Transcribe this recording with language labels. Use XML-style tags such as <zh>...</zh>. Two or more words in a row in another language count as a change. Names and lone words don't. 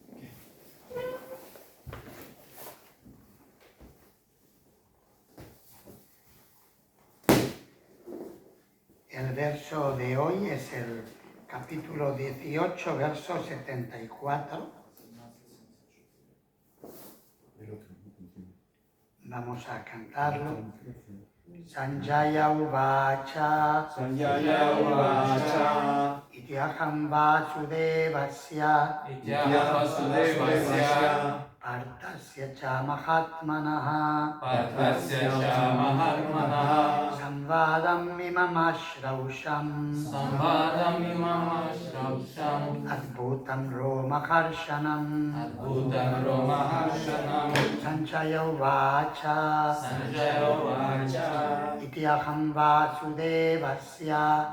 <es>El verso de hoy es el capítulo 18, verso 74. Vamos a cantarlo.</es> <sa>Sanjaya Uvacha Sanjaya Uvacha Ityaham Vasudevasya Partasya cha Mahatmanaha Samvadam imamashravsham Adbhutam Romaharshanam Sanjaya Uvacha Ityaham Vasudevasya</sa>